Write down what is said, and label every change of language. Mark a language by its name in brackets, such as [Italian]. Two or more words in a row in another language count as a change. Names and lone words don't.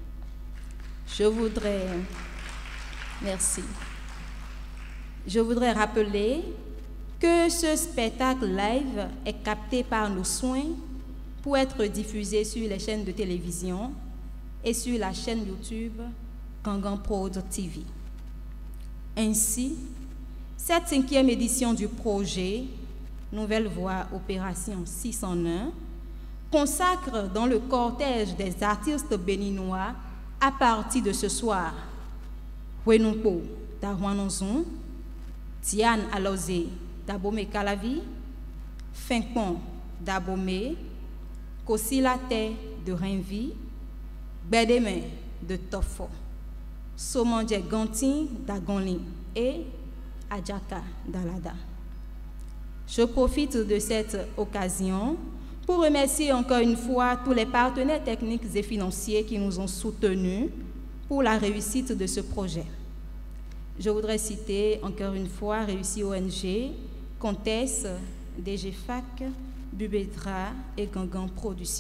[French] Je voudrais rappeler que ce spectacle live est capté par nos soins pour être diffusé sur les chaînes de télévision et sur la chaîne YouTube Gangan Prod TV. Ainsi, cette 5e édition du projet Nouvelle Voie Opération 601 consacre dans le cortège des artistes béninois à partir de ce soir Wenumpo d'Arwanonzon, Diane Alozé d'Abomey Calavi, Finkpon d'Abomey, Kossilate de Renvi, Bédémen de Tofo, Somandje Ganti d'Agonli et Adjaka d'Alada. Je profite de cette occasion pour remercier encore une fois tous les partenaires techniques et financiers qui nous ont soutenus pour la réussite de ce projet. Je voudrais citer encore une fois Réussi ONG, Comtesse, DGFAC, Bubetra et Gangan Production.